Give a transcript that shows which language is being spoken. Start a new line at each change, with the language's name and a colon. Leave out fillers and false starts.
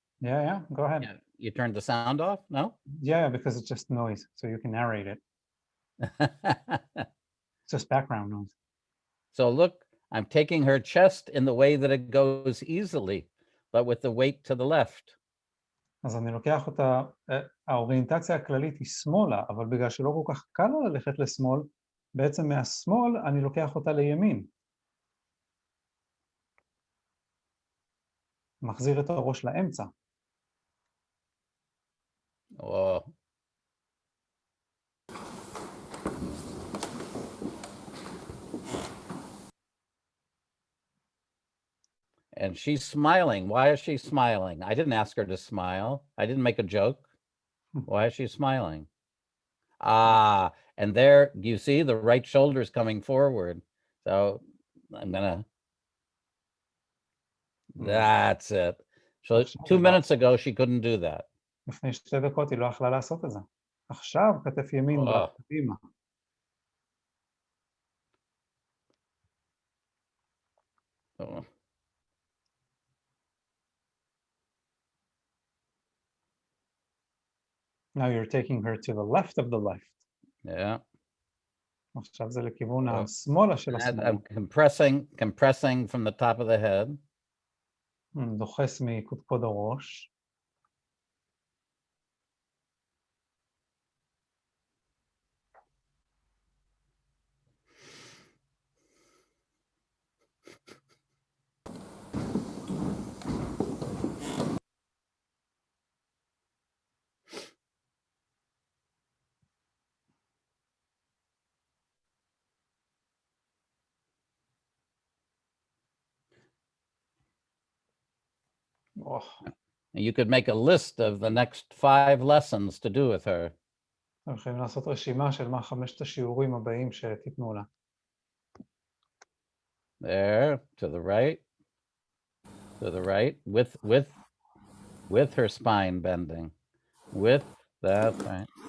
English: Yeah, go ahead. Yeah. You turned the sound off? No? Yeah, because it's just noise, so you can narrate it. It's just background noise. So look, I'm taking her chest in the way that it goes easily, but with the weight to the left.
Hebrew: אז אני לוקח אותה, האוריינטציה הכללית היא שמאלה, אבל בגלל שלא כל כך קל לה ללכת לשמאל, בעצם מהשמאל אני לוקח אותה לימין. מחזיר את הראש לאמצע. Oh.
English: And she's smiling. Why is she smiling? I didn't ask her to smile. I didn't make a joke. Why is she smiling? Ah, and there, you see the right shoulder's coming forward. So I'm gonna, that's it. So 2 minutes ago, she couldn't do that.
Hebrew: לפני 2 דקות היא לא יכלה לעשות את זה. עכשיו כתף ימין קדימה. Oh.
English: Now you're taking her to the left of the left. Yeah.
Hebrew: עכשיו זה לכיוון השמאלה של השמאל.
English: I'm compressing from the top of the head.
Hebrew: דוחס מקודקוד הראש. Oh.
English: You could make a list of the next 5 lessons to do with her.
Hebrew: יכולים לעשות רשימה של מה 5 השיעורים הבאים שתיתנו לה.
English: There, to the right, with her spine bending, with that, right.